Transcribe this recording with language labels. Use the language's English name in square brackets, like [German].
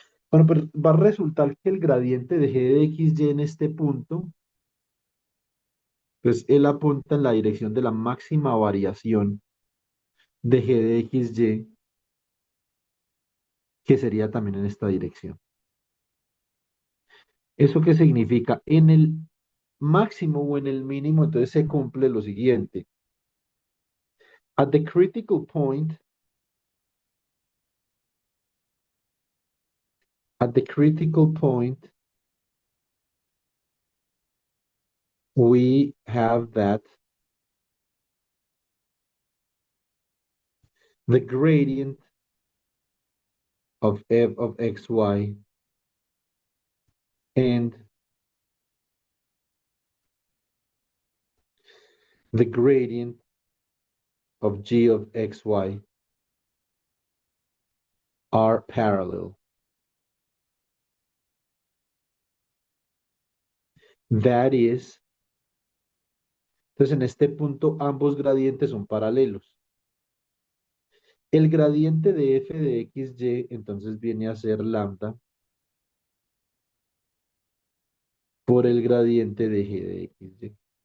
[Spanish] Bueno, pues va a resultar que el gradiente de g de xy en este punto, pues él apunta en la dirección de la máxima variación de g de xy, que sería también en esta dirección. ¿Eso qué significa? En el máximo o en el mínimo, entonces se cumple lo siguiente. [English] At the critical point, at the critical point, we have that the gradient of f of xy and the gradient of g of xy are parallel. That is, [Spanish] entonces en este punto ambos gradientes son paralelos. El gradiente de f de xy entonces viene a ser lambda por el gradiente de g de xy.